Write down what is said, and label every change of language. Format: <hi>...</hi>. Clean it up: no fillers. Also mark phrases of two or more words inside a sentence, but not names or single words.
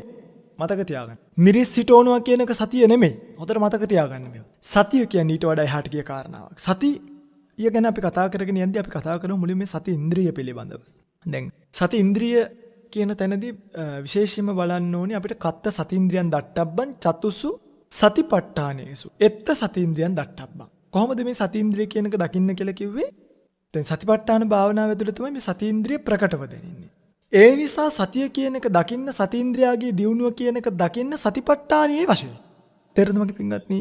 <si>මතක තියාගන්න. මිරිස් සිටවනවා කියන එක සතිය නෙමෙයි. හොඳට මතක තියාගන්න මේවා. සතිය කියන්නේ ඊට වඩා එහාට ගිය කාරණාවක්. සතිය ගැන අපි කතා කරගෙන යද්දී අපි කතා කරමු මුලින්ම මේ සති ඉන්ද්‍රිය පිළිබඳව. දැන් සති ඉන්ද්‍රිය කියන තැනදී විශේෂයෙන්ම බලන්න ඕනේ අපිට</si> <pi>කත්ත සතිඉන්ද්‍රියන් දට්ටබ්බන් චතුසු සතිපට්ඨානේසු. එත්ත සතිඉන්ද්‍රියන් දට්ටබ්බන්.</pi> <si>කොහොමද මේ සතිඉන්ද්‍රිය කියන එක දකින්න කියලා කිව්වේ? දැන් සතිපට්ඨාන භාවනාව ඇතුළේ තමයි මේ සතීන්ද්‍රිය ප්‍රකටව දෙන්නේ. ඒ නිසා සතිය කියන එක දකින්න සතීන්ද්‍රයාගේ දියුණුව කියන එක දකින්න සතිපට්ඨානියේ වශයෙන්. තේරුණාද මගේ පින්වත්නි?</si>